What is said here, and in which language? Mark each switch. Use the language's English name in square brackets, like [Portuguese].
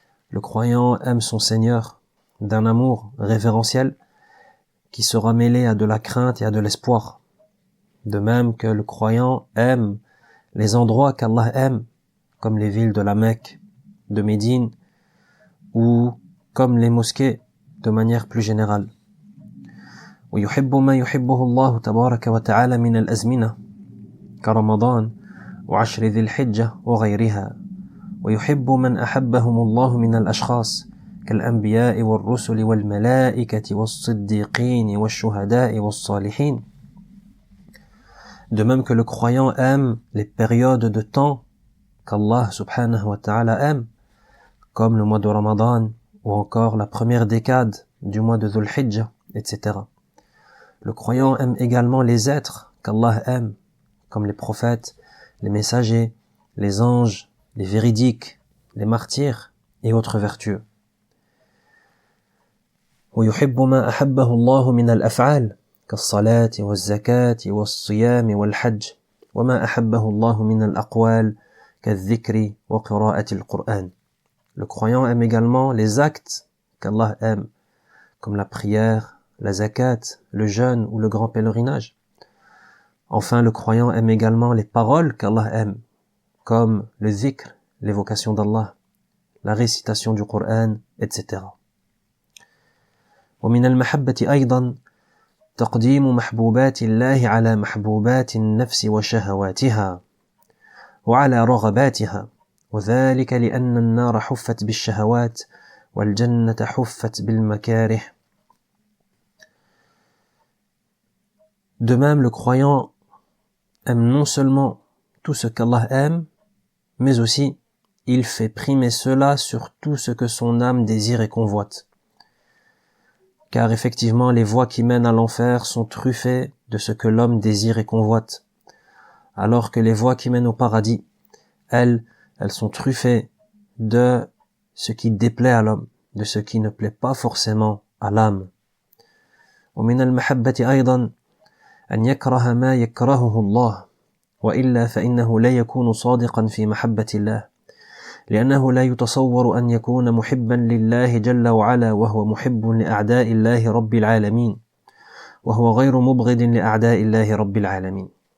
[French] Le croyant aime son Seigneur d'un amour révérentiel qui sera mêlé à de la crainte et à de l'espoir. De même que le croyant aime les endroits qu'Allah aime, comme les villes de la Mecque, de Médine, ou comme les mosquées de manière plus générale. [Arabic] ويحب ما يحبه الله تبارك وتعالى من الأزمنة كرمضان وعشر ذي الحجة وغيرها، ويحب من أحبهم الله من الأشخاص كالأنبياء والرسل والملائكة والصديقين والشهداء والصالحين. [French] De même que le croyant aime les périodes de temps qu'Allah [Arabic] subhanahu wa ta'ala [French] aime, comme le mois de Ramadan ou encore la première décade du mois de Dhul Hijjah, etc. Le croyant aime également les êtres qu'Allah aime, comme les prophètes, les messagers, les anges, les véridiques, les martyrs et autres vertueux. [Arabic] ويحب ما أحبه الله من الأفعال كالصلاة والزكاة والصيام والحج، وما أحبه الله من الأقوال كالذكر وقراءة القرآن. [French] Le croyant aime également les actes qu'Allah aime, comme la prière, la zakat, le jeûne ou le grand pèlerinage. Enfin, le croyant aime également les paroles qu'Allah aime, comme le zikr, l'évocation d'Allah, la récitation du Coran, etc. [Arabic] ومن المحبة أيضا تقديم محبوبات الله على محبوبات النفس وشهواتها وعلى رغباتها، وذلك لأن النار حفت بالشهوات والجنة حفت بالمكاره. [French] De même, le croyant aime non seulement tout ce qu'Allah aime, mais aussi il fait primer cela sur tout ce que son âme désire et convoite. Car effectivement, les voies qui mènent à l'enfer sont truffées de ce que l'homme désire et convoite, alors que les voies qui mènent au paradis, elles sont truffées de ce qui déplaît à l'homme, de ce qui ne plaît pas forcément à l'âme. [Arabic] ومن المحبة أيضا أن يكره ما يكرهه الله، وإلا فإنه لا يكون صادقا في محبة الله، لأنه لا يتصور أن يكون محبا لله جل وعلا وهو محب لأعداء الله رب العالمين، وهو غير مبغض لأعداء الله رب العالمين.